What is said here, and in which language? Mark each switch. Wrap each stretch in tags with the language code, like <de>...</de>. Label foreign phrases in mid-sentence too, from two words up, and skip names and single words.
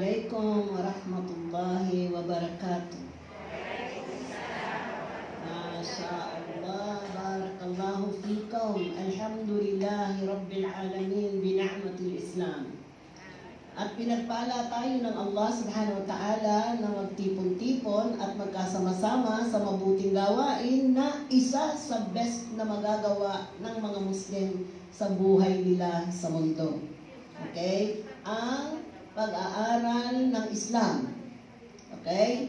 <ar>عليكم ورحمة الله وبركاته. ما شاء الله، بارك الله فيكم. الحمد لله رب العالمين بنعمة الإسلام.</ar> <tl>At pinagpala tayo ng Allah</tl> <ar>سبحانه وتعالى</ar> <tl>na magtipon-tipon at magkasama-sama sa mabuting gawain na isa sa best na magagawa ng mga Muslim sa buhay nila sa mundo. Okay? Ang pag-aaral ng Islam. Okay?</tl>